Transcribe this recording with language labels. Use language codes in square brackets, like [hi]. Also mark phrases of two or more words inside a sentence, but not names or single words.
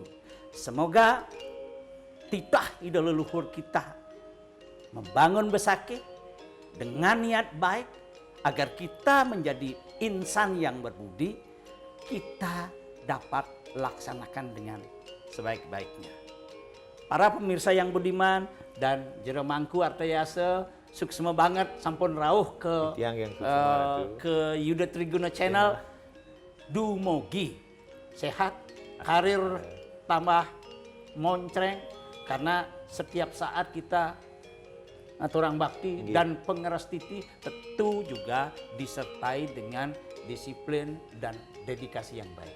[id] Semoga titah ide leluhur kita membangun Besakih dengan niat baik agar kita menjadi insan yang berbudi, kita dapat laksanakan dengan sebaik-baiknya. Para pemirsa yang budiman dan jero mangku Artayase [ban] suksema banget sampun rawuh [id] ke ke Yuda Triguna Channel. Dumugi sehat, karir tambah moncreng, karena setiap saat kita aturang bakti dan pengerastiti tentu juga disertai dengan disiplin dan dedikasi yang baik.